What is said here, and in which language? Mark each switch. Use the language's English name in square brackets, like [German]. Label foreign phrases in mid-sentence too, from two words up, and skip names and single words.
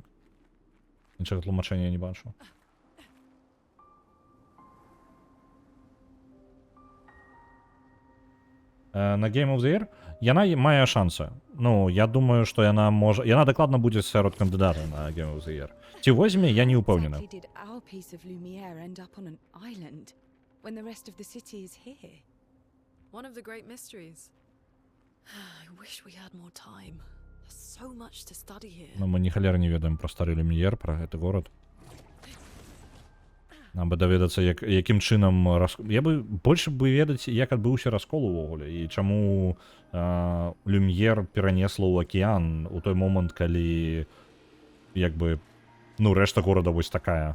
[Belarusian] Іншага тлумачэння я не бачу. На Game of the Year яна мае шансы. Ну, я думаю, што яна можа... Яна дакладна будзе сярод кандыдата на Game of the Year. Ці возьме, я не ўпэўнены. [English] Exactly did our piece of Lumiere end up on an island when the rest of the city is here? One of the great mysteries. I wish we had more time. So much to study here. [Belarusian] Но мы ні халеры не ведаем пра стары Люм'ер, пра гэты горад. Нам бы даведацца, якім чынам... Я бы больш бы ведаць, як адбыўся раскол увогуле, і чаму Люм'ер перанесла ў акіян у той момант, калі як бы, ну, рэшта горада вось такая.